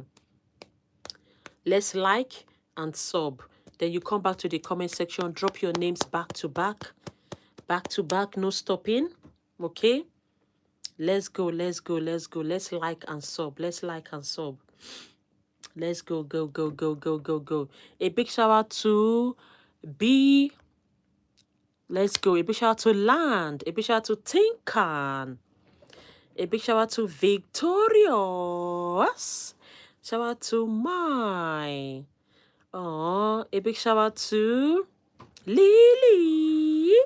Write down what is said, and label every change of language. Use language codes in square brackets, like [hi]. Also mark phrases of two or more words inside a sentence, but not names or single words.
[en] Let's like and sub. Then you come back to the comment section, drop your names back to back, no stopping. Okay? Let's go, let's go, let's go. Let's like and sub. Let's like and sub. Let's go, go, go, go, go, go, go. A big shout out to B. Let's go. A big shout out to Land. A big shout out to Tinkan. A big shout out to Victorious. Shout out to Mai. Oh, a big shout out to Lily.